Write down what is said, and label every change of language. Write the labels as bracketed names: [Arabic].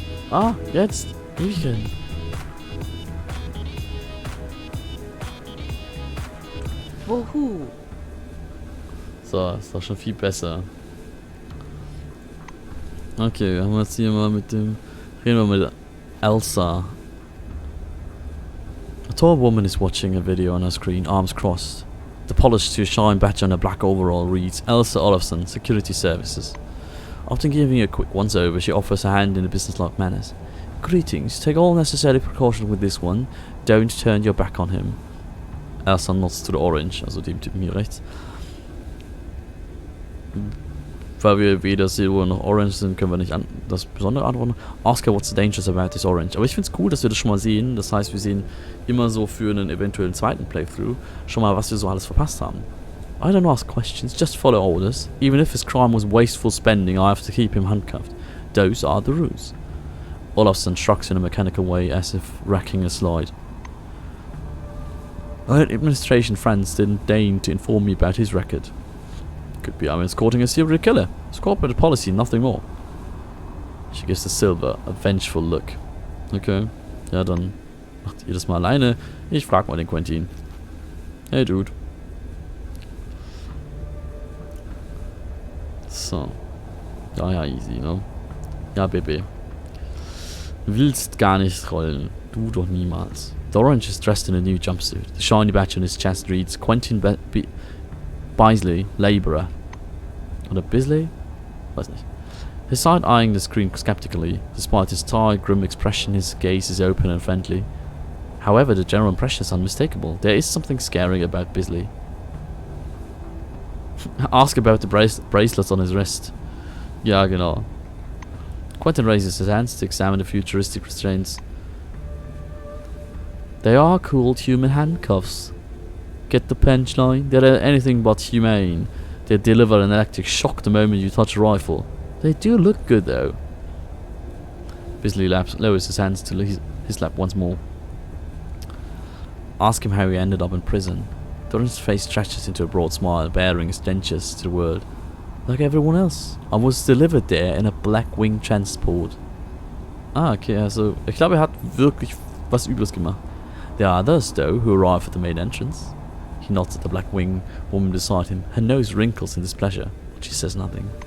[German] Ah, jetzt! Riechen! Wuhu! So, ist doch schon viel besser. Okay, wir haben jetzt hier mal mit dem... Reden wir mit Elsa. [English] A tall woman is watching a video on her screen, arms crossed. The polished to shine badge on her black overall reads Elsa Olofsson, Security Services. After giving a quick once-over, she offers a hand in a business-like manner. Greetings, take all necessary precautions with this one. Don't turn your back on him. Elsa nods to the orange, [German] also dem Typen hier rechts. Weil wir weder Silber noch Orange sind, können wir nicht das Besondere antworten. [English] Ask her what's the dangers about this orange. [German] Aber ich finde es cool, dass wir das schon mal sehen. Das heißt, wir sehen immer so für einen eventuellen zweiten Playthrough schon mal, was wir so alles verpasst haben. [English] I don't ask questions, just follow orders. Even if his crime was wasteful spending, I have to keep him handcuffed. Those are the rules. Olofsson shrugs in a mechanical way as if racking a slide. Our administration friends didn't deign to inform me about his record. Could be I'm escorting a serial killer. It's corporate policy, nothing more. She gives the Silver a vengeful look. [German] Okay, ja dann macht ihr das mal alleine. Ich frag mal den Quentin. [English] Hey Dude. [German] So. Ja, easy, ne? Ja, Baby. Willst gar nicht rollen. Du doch niemals. [English] The orange is dressed in a new jumpsuit. The shiny badge on his chest reads Quentin Bisley, Labourer. [German] Oder Bisley? Weiß nicht. [English] His side eyeing the screen skeptically. Despite his tired, grim expression, his gaze is open and friendly. However, the general impression is unmistakable. There is something scary about Bisley. Ask about the bracelets on his wrist. [German] Ja, genau. [English] Quentin raises his hands to examine the futuristic restraints. They are called human handcuffs. Get the punchline? They're anything but humane. They deliver an electric shock the moment you touch a rifle. They do look good though. Bisley lowers his hands to his lap once more. Ask him how he ended up in prison. Doran's face stretches into a broad smile, bearing his dentures to the world. Like everyone else. I was delivered there in a Blackwing transport. [German] Ah, okay, also ich glaube, hat wirklich was Übles gemacht. [English] There are others, though, who arrive at the main entrance. He nods at the Blackwing woman beside him. Her nose wrinkles in displeasure, but she says nothing.